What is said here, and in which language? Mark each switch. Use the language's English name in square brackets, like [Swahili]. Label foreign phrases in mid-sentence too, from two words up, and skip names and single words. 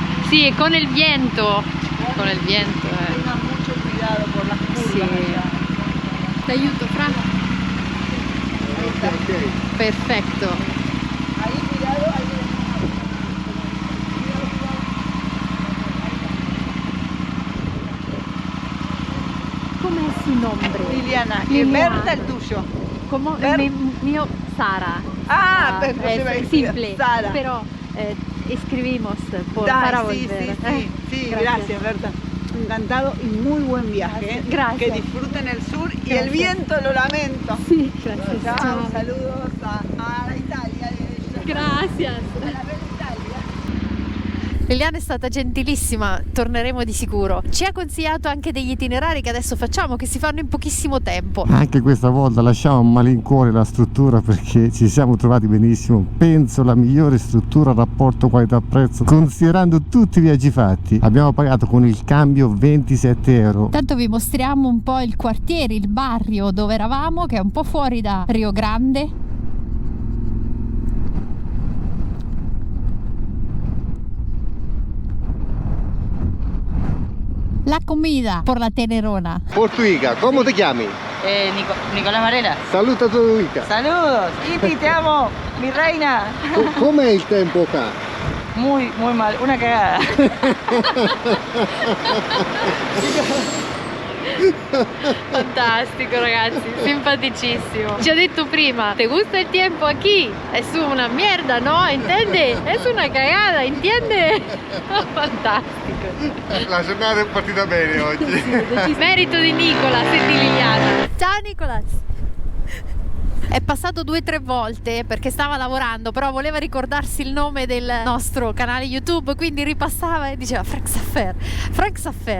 [Italian] Sì, con il viento. Con il viento. [Spanish] Tengan mucho cuidado por las curvas. [Italian] Sì. [Spanish] allá. [Italian] Ti aiuto, Fra? Perfetto. [Spanish] Ahí cuidado, ahí [Italian] Com'è il suo nome? Liliana, [Spanish] y Liliana. Berta el tuyo. [Italian] Come Ver- mio Sara. [Spanish] Ah, perfecto, se me [Italian] è [Spanish] decía, simple, Sara. però escribimos por [Italian] Dai, [Spanish] para sí, volver. sí, gracias Berta. Encantado y muy buen viaje. ¿eh? Gracias. Que disfruten el sur y Gracias. el viento lo lamento. [Italian] Sì, grazie. [Spanish] Chao, saludos a Italia. [Italian] Grazie. [Spanish] A la bella Italia. [Italian] Liliana è stata gentilissima, torneremo di sicuro. Ci ha consigliato anche degli itinerari che adesso facciamo, che si fanno in pochissimo tempo. Anche questa volta lasciamo a malincuore la struttura perché ci siamo trovati benissimo. Penso la migliore struttura rapporto qualità-prezzo considerando tutti i viaggi fatti. Abbiamo pagato con il cambio 27 euro. Intanto vi mostriamo un po' il quartiere, il barrio dove eravamo, che è un po' fuori da Rio Grande. [Spanish] La comida por la Tenerona. [Italian] Portuica, come ti chiami? Nicolás Varela. Saluta tu Ica. [Spanish] Saludos. Iti, te amo, mi reina. [Italian] Com'è il tempo qua? [Spanish] Muy, muy mal. Una cagada. [Italian] Fantastico ragazzi, simpaticissimo. Ci ho detto prima, [Spanish] ¿te gusta el tiempo aquí? Es una mierda, ¿no? ¿Entiende? Es una cagada, ¿entiende? [Italian] Fantastico. La giornata è partita bene oggi. Merito di Nicolas e di Liliana. Ciao Nicolas. È passato 2 o 3 volte perché stava lavorando, però voleva ricordarsi il nome del nostro canale YouTube, quindi ripassava e diceva Frank Saffer, Frank Saffer.